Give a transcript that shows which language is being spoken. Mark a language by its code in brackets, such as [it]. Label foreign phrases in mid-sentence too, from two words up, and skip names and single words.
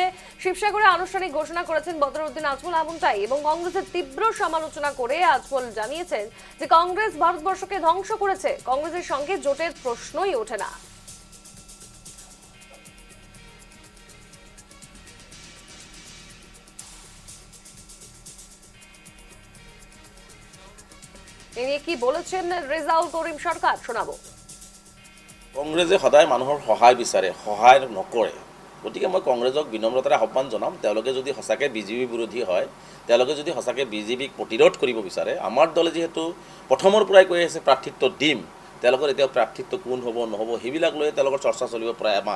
[bn] শিবসাগরে আনুষ্ঠানিক ঘোষণা করেছেন বদরুদ্দিন আজমল এমনটাই, এবং কংগ্রেসের তীব্র সমালোচনা করে আজমল জানিয়েছেন যে কংগ্রেস ভারতবর্ষকে ধ্বংস করেছে, কংগ্রেসের সঙ্গে জোটের প্রশ্নই ওঠে না। কি বলেছেন রেজাউল করিম সরকার, শোনাবো। [as] কংগ্ৰেছে সদায় মানুহৰ সহায় বিচাৰে, সহায় নকৰে। গতিকে মই কংগ্ৰেছক বিনম্ৰতাৰে আহ্বান জনাম, তেওঁলোকে যদি সঁচাকৈ বিজেপি বিৰোধী হয়, তেওঁলোকে যদি সঁচাকৈ বিজেপিক প্ৰতিৰোধ কৰিব বিচাৰে, আমাৰ দলে যিহেতু প্ৰথমৰ পৰাই কৈ আছে প্ৰাৰ্থিত্ব দিম, তেওঁলোকৰ এতিয়া প্ৰাৰ্থিত্ব কোন হ'ব নহ'ব সেইবিলাক লৈ তেওঁলোকৰ চৰ্চা চলিব প্ৰায় এমাহ।